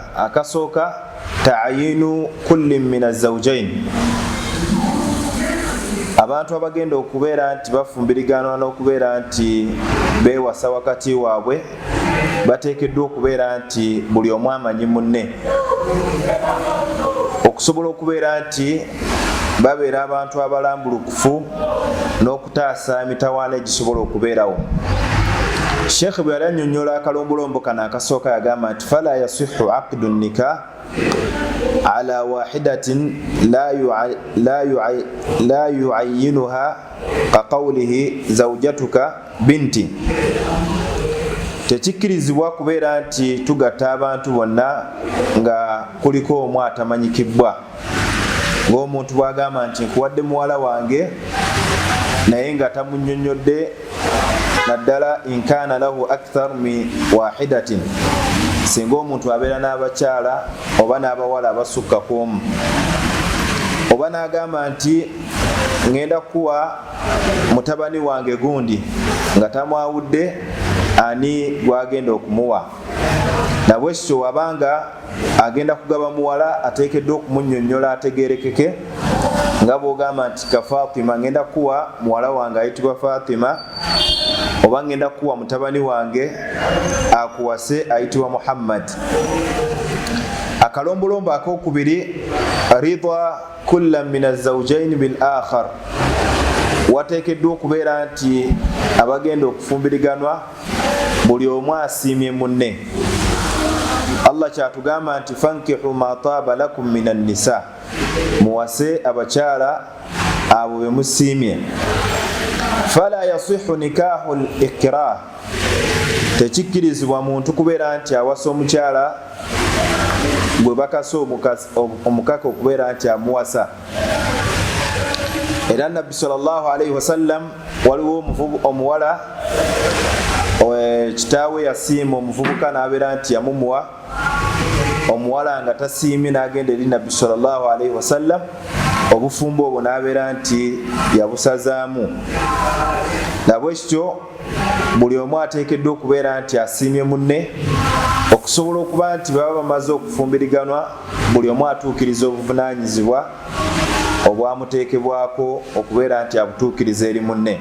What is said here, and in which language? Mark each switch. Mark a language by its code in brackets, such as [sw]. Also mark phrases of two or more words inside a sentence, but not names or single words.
[lg] Akasooka, [ar] تعيين كل من الزوجين, [lg] abantu abagenda okubeera nti bafumbiriganwa n'okubeera nti beewasa wakati waabwe bateekeddwa okubeera nti buli omu amanyi munne, okusobola okubeera nti babeera abantu abalambulukufu n'okutaasa emitawaana egisobola okubeerawo. Sheikh bwe yali annyonnyola akalombolombo kano akasooka yagamba nti [ar] فلا يصح عقد نكاح على واحدة لا يعينها كقوله زوجتك بنتي. [lg] Tekikkirizibwa kubeera nti tugatta abantu bonna nga kuliko omu atamanyikibbwa, ng'omuntu bw'agamba nti nkuwadde muwala wange naye nga tamunnyonnyodde, naddala [ar] إن كان له أكثر من واحدة, [lg] singa omuntu abeera n'abakyala oba n'abawala abasukka ku omu. Oba n'agamba nti ngenda kuwa mutabani wange gundi nga tamwawudde ani gwagenda okumuwa. Nabwe kityo wabanga agenda kugaba muwala ateekeddwa okumunnyonnyola ategeerekeke, nga bw'ogamba nti ka Fatima, ngenda kuwa muwala wange ayitibwa Fatima, oba ngenda kuwa mutabani wange akuwase ayitibwa Muhammad. Akalombolombo akokubiri, [ar] رضا كل من الزوجين بالآخر, [lg] wateekeddwa okubeera nti abagenda okufumbiriganwa buli omu asiimye munne. Allah kyatugamba nti [ar] فانكحوا ما طاب لكم من النساء, [lg] muwase abakyala abo be musiimye. [ar] فلا يصح نكاح الإكراه, [lg] tekikkirizibwa muntu kubeera nti awasa omukyala gwe bakasa omukaka okubeera nti amuwasa. Era Nabbi [ar] صلى الله عليه وسلم, [lg] waliwo omuwala kitaawe yasiima omuvubuka n'abeera nti yamumuwa, omuwala nga tasiimye n'agenda eri Nabbi [ar] صلى الله عليه وسلم, [lg] obufumbo obwo n'abeera nti yabusazaamu. Nabwe kityo buli omu ateekeddwa okubeera nti asiimye munne, okusobola okuba nti baba bamaze okufumbiriganwa buli omu atuukiriza obuvunaanyizibwa obwamuteekebwako okubeera nti abutuukiriza eri munne.